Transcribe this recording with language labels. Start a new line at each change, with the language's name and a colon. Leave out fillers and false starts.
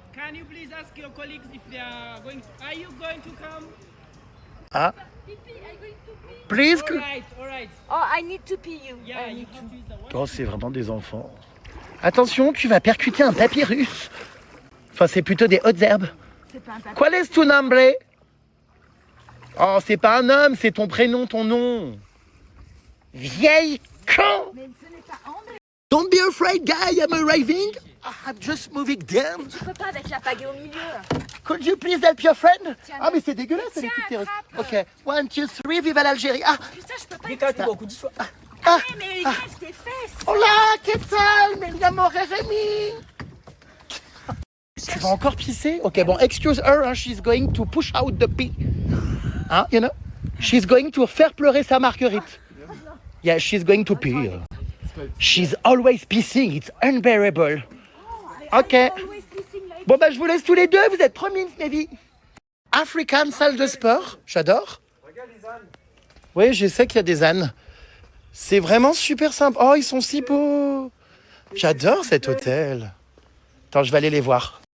English: Can you please ask your colleagues if they are going? Are you going to come? Ah. Please. All right. Oh, I need to pee you. Yeah, you have to use the one.
French: Oh, c'est vraiment des enfants. Attention, tu vas percuter un papyrus. Enfin, c'est plutôt des hautes herbes. C'est pas un papier.
Spanish: ¿Cuál es tu nombre?
French: Oh, c'est pas un homme, c'est ton prénom, ton nom. Vieille con! Mais ce n'est pas hombre.
English: Don't be afraid, guy, I'm arriving. I'm just moving down.
French: Tu peux pas avec la pagaie au milieu.
English: Could you please help your friend?
French: Tiens, Ah, mais c'est dégueulasse, elle est tiens, toute terreuse. attrape. Ok, 1, 2, 3, vive l'Algérie. Ah, Putain, je peux pas. ah. Mais grave tes fesses.
Spanish: Hola, ¿qué tal? Me llamo Jeremy.
French: Tu vas encore pisser?
English: Ok, bon, excuse her, hein, she's going to push out the pee. Hein, you know? She's going to
French: faire pleurer sa Marguerite.
English: Yeah, she's going to pee. She's always pissing, it's unbearable. Ok.
French: Bon, bah, je vous laisse tous les deux, vous êtes trop mimes, mes vies. African salle de sport, j'adore. Oui, je sais qu'il y a des ânes. C'est vraiment super sympa. Oh, ils sont si beaux. J'adore cet hôtel. Attends, je vais aller les voir.